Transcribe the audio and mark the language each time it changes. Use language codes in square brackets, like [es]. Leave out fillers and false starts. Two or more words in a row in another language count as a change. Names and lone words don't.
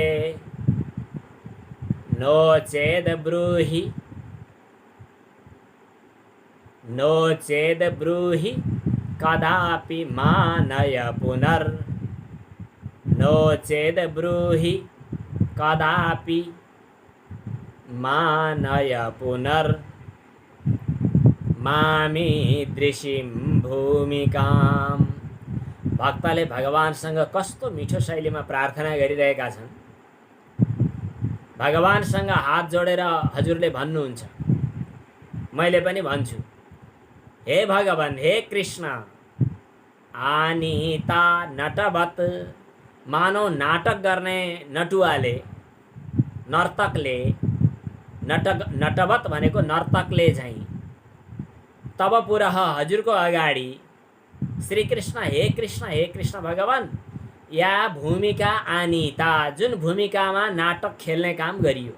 [sa] नो चेद् ब्रूहि, नो चेद् ब्रूहि कदापि मानय पुनर्, नो चेद् ब्रूहि कदापि मानय पुनर्, मामीदृशीं भूमिकाम्। [ne] भक्तले भगवानसँग कस्तो मिठो शैलीमा प्रार्थना गरिरहेका छन्। भगवानसँग हात जोडेर हजुरले भन्नुहुन्छ, मैले पनि भन्छु, हे भगवान, हे कृष्ण, [sa] आनीता नटवत, [ne] मानव नाटक गर्ने नटुवाले, नर्तकले, नटवत भनेको नर्तकले चाहिँ, [sa] तब पुरः [ne] हजुरको अगाडि, श्रीकृष्ण हे कृष्ण भगवान, [sa] या भूमिका आनीता, [ne] जुन भूमिकामा नाटक खेल्ने काम गरियो।